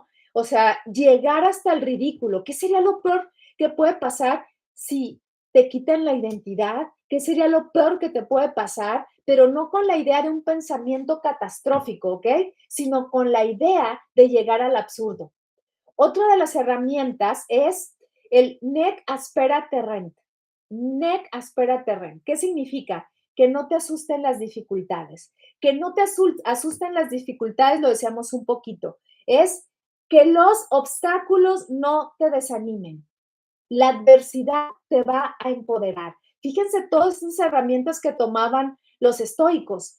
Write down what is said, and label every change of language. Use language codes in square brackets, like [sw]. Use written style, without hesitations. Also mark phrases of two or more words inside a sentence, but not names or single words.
[es] O sea, llegar hasta el ridículo. ¿Qué sería lo peor que puede pasar si te quitan la identidad? ¿Qué sería lo peor que te puede pasar? Pero no con la idea de un pensamiento catastrófico, ¿ok? Sino con la idea de llegar al absurdo. Otra de las herramientas es el [la] nec aspera terrent. Nec aspera terrent. [es] ¿Qué significa? Que no te asusten las dificultades. Que no te asusten las dificultades, lo decíamos un poquito, es que los obstáculos no te desanimen. La adversidad te va a empoderar. Fíjense todas esas herramientas que tomaban los estoicos.